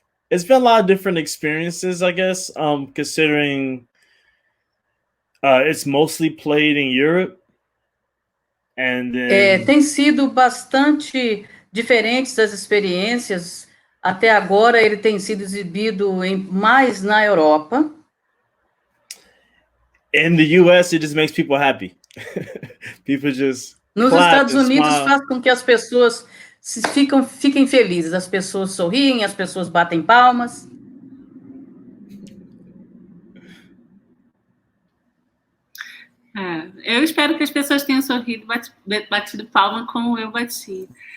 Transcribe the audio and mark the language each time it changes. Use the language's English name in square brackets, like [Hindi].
[English] It's been a lot of different experiences, I guess, considering it's mostly played in Europe. And then... [Portuguese] tem sido bastante diferentes as experiências. Até agora ele tem sido exibido mais na Europa. [English] In the US, it just makes people happy. People just [Portuguese] Nos Estados Unidos faz com que as pessoas fiquem felizes, as pessoas sorriem, as pessoas batem palmas. Eu espero que as pessoas tenham sorrido, batido palma como eu bati.